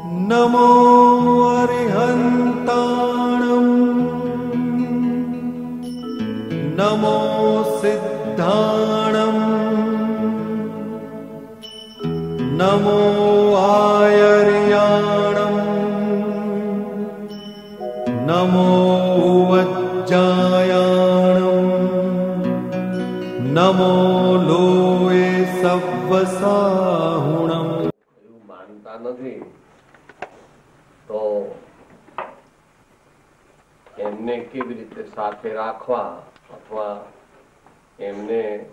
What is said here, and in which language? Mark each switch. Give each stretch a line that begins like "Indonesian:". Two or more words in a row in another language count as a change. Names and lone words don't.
Ardhamāgadhī Prākrit: नमो अरिहन्ताणम् नमो सिद्धाणम् नमो आयर्याणम् नमो वज्जायाणम् नमो लोये सव्वसाहुणम्।
Gujarati: માનતા નથી તો એમને કેવી રીતે સાથે રાખવા અથવા એમને